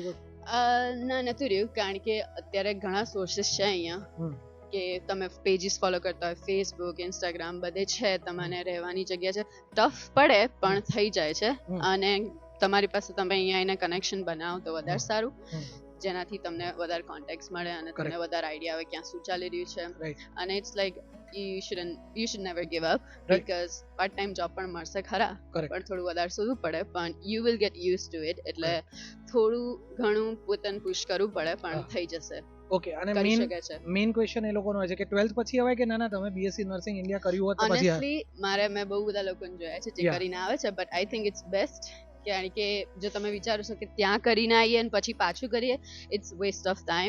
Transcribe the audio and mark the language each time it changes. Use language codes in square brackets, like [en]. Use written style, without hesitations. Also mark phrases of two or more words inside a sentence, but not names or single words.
[gu] ના નથી રહ્યું કારણ કે અત્યારે ઘણા સોર્સિસ છે અહીંયા કે તમે પેજીસ ફોલો કરતા હોય ફેસબુક ઇન્સ્ટાગ્રામ બધે છે. તમને રહેવાની જગ્યા છે. ટફ પડે પણ થઈ જાય છે અને તમારી પાસે તમે અહીંયા એને કનેક્શન બનાવો તો વધારે સારું જેનાથી તમને વધારે કોન્ટેક્ટ્સ મળે અને તમને વધારે આઈડિયા આવે ક્યાં શું ચાલી રહ્યું છે. [en] અને it's like you should never give up because part time job [gu] પણ મળશે ખરા પણ થોડું વધારે શોધવું પડે પણ [en] you will get used to it. [gu] એટલે થોડું ઘણું પોતાને પુશ કરવું પડે પણ થઈ જશે. ઓકે. અને મેઇન ક્વેશ્ચન એ લોકોનો હોય છે કે 12th પછી આવે કે ના તમે બીએસસી નર્સિંગ ઇન્ડિયા કર્યું હોત તો પછી ઓનેસ્ટલી મેં બહુ બધા લોકોને જોયા છે જે કરીને આવે છે [en] but I think it's best [gu] કારણ કે જો તમે વિચારો છો કે ત્યાં કરીને આવીએ અને પછી પાછું કરીએ [en] it's waste of time.